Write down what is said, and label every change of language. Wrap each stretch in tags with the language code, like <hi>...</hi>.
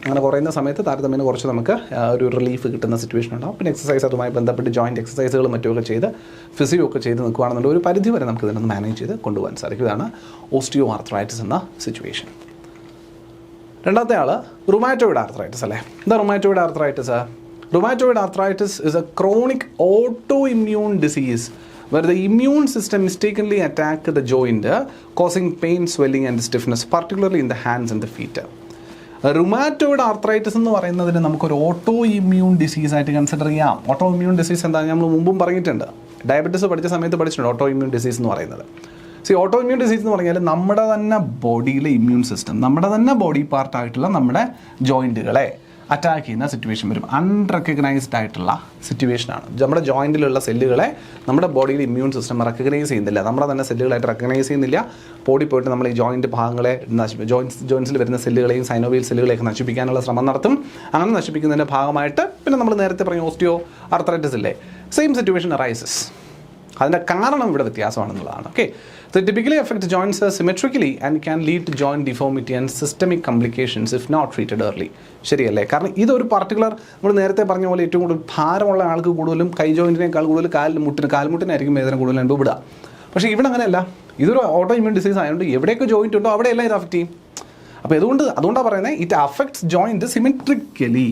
<ml>അങ്ങനെ കുറയുന്ന സമയത്ത് താരതമ്യേന കുറച്ച് നമുക്ക് ഒരു റിലീഫ് കിട്ടുന്ന സിറ്റുവേഷൻ ഉണ്ടാവും. പിന്നെ എക്സസൈസ് അതുമായി ബന്ധപ്പെട്ട് ജോയിൻറ്റ് എക്സസൈസുകളും മറ്റുമൊക്കെ ചെയ്ത് ഫിസിയോ ഒക്കെ ചെയ്ത് നിൽക്കുകയാണെന്നുള്ള ഒരു പരിധി വരെ നമുക്ക് ഇതിനൊന്ന് മാനേജ് ചെയ്ത് കൊണ്ടുപോകാൻ സാധിക്കും. ഇതാണ് ഓസ്റ്റിയോ ആർത്രൈറ്റിസ് എന്ന സിറ്റുവേഷൻ. രണ്ടാമത്തെ ആൾ റുമാറ്റോയിഡ് ആർത്രൈറ്റിസ് അല്ലേ. എന്താ rheumatoid arthritis?</ml> <en>Rheumatoid arthritis is a chronic autoimmune disease where the immune system mistakenly attack the joint, causing pain, swelling and stiffness, particularly in the hands and the feet.</en> <ml>Rheumatoid arthritis എന്ന് പറയുന്നതിന് നമുക്കൊരു auto immune disease ആയിട്ട് consider ചെയ്യാം. Auto immune disease എന്താ നമ്മൾ മുമ്പും പറഞ്ഞിട്ടുണ്ട്, diabetes പഠിച്ച സമയത്ത് പഠിച്ചിട്ടുണ്ട് ഓട്ടോ ഇമ്മ്യൂൺ ഡിസീസ് എന്ന് പറയുന്നത്. ഓട്ടോ ഇമ്മ്യൂൺ ഡിസീസ് എന്ന് പറഞ്ഞാൽ നമ്മുടെ തന്നെ ബോഡിയിലെ ഇമ്മ്യൂൺ സിസ്റ്റം, നമ്മുടെ തന്നെ ബോഡി പാർട്ടായിട്ടുള്ള നമ്മുടെ ജോയിൻറ്റുകളെ അറ്റാക്ക് ചെയ്യുന്ന സിറ്റുവേഷൻ വരും. അൺറെക്കഗ്നൈസ്ഡ് ആയിട്ടുള്ള സിറ്റുവേഷനാണ്. നമ്മുടെ ജോയിൻറ്റിലുള്ള സെല്ലുകളെ നമ്മുടെ ബോഡിയിൽ ഇമ്മ്യൂൺ സിസ്റ്റം റെക്കഗ്നൈസ് ചെയ്യുന്നില്ല, നമ്മുടെ തന്നെ സെല്ലുകളായിട്ട് റെക്കഗ്നൈസ് ചെയ്യുന്നില്ല. ബോഡി പോയിട്ട് നമ്മൾ ഈ ജോയിൻറ്റ് ഭാഗങ്ങളെ ജോയിൻസിൽ വരുന്ന സെല്ലുകളെയും സൈനോവിയൽ സെല്ലുകളെയൊക്കെ നശിപ്പിക്കാനുള്ള ശ്രമം നടത്തും. അങ്ങനെ നശിപ്പിക്കുന്നതിൻ്റെ ഭാഗമായിട്ട് പിന്നെ നമ്മൾ നേരത്തെ പറഞ്ഞ ഓസ്റ്റിയോ ആർത്രൈറ്റിസ് ഇല്ലേ, സെയിം സിറ്റുവേഷൻ അറൈസസ്. അതിൻ്റെ കാരണം ഇവിടെ വ്യത്യാസമാണെന്നുള്ളതാണ്.</ml> <en>Okay, so it typically affects joints symmetrically and can lead to joint deformity and systemic complications if not treated early.</en> <ml>ശരിയല്ലേ? കാരണം ഇതൊരു പർട്ടിക്കുലർ, നമ്മൾ നേരത്തെ പറഞ്ഞ പോലെ ഏറ്റവും കൂടുതൽ ഭാരമുള്ള ആൾക്ക് കൂടുതലും കൈ ജോയിൻറ്റിനേക്കാൾ കൂടുതൽ കാൽമുട്ടിനായിരിക്കും വേദന കൂടുതൽ അനുഭവപ്പെടുക. പക്ഷേ ഇവിടെ അങ്ങനെയല്ല. ഇതൊരു ഓട്ടോ ഇമ്മ്യൂൺ ഡിസീസ് ആയതുകൊണ്ട് എവിടെയൊക്കെ ജോയിൻറ്റ് ഉണ്ടോ അവിടെയെല്ലാം ഇത് അഫക്റ്റ് ചെയ്യും. അപ്പോൾ അതുകൊണ്ടാണ് പറയുന്നത്</ml> <en>It affects joint symmetrically.</en>